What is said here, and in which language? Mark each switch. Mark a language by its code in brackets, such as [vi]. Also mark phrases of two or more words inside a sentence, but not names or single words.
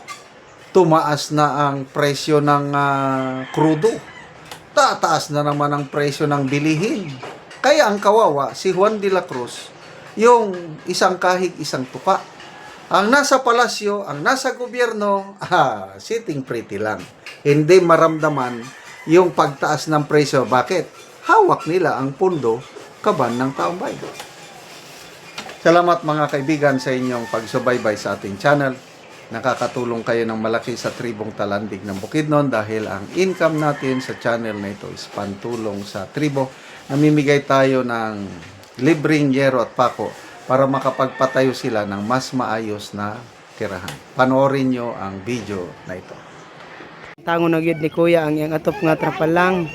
[tl] Tumaas na ang presyo ng krudo. Tataas na naman ang presyo ng bilihin. Kaya ang kawawa, si Juan de la Cruz, yung isang kahig, isang tuka. Ang nasa palasyo, ang nasa gobyerno, [en] sitting pretty lang. [tl] Hindi maramdaman yung pagtaas ng presyo. Bakit? Hawak nila ang pundo, kaban ng taong bayan. Salamat mga kaibigan sa inyong pagsubaybay sa ating channel. Nakakatulong kayo ng malaki sa tribong Talandig ng Bukidnon dahil ang income natin sa channel na ito is pantulong sa tribo. Namimigay tayo ng libreng yero at pako para makapagpatayo sila ng mas maayos na tirahan. Panoorin nyo ang video na ito. [ceb] Tango na gyud ni Kuya ang iyang atop nga trapal lang.